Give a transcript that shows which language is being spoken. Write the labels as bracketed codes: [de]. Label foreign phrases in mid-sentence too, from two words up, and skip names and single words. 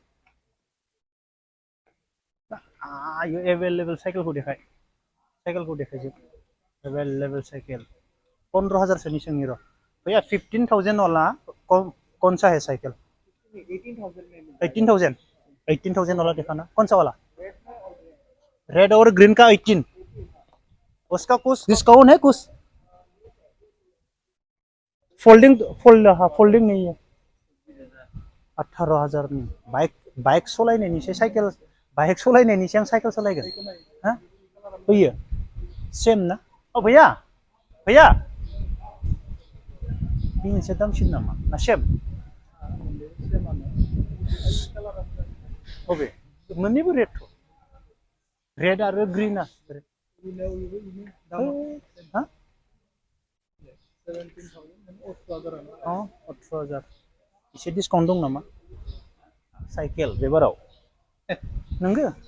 [brx] यो एवेलेबल साइकेलखौ देखायजोब [hi] अवेलेबल साइकिल 15000 से नीचे नहीं रहा भैया 15000 वाला कौन सा है साइकिल 18000 वाला दिखाना कौन सा वाला रेड और ग्रीन का 18 उसका कुछ डिस्काउंट है कुछ फोल्डिंग नहीं है 18000 में [brx] बाइक सालायनायनि साइकेल बाइक सालायनायनि आं साइकेल सालायगोन हा फैयो सेम ना भैया बे मोनसे दामसिन नामा ना सेम बबे मोननैबो रेड आरो ग्रीना हा 18000 एसे डिसकाउन्ट दं नामा साइकेल बेबाराव नंगौ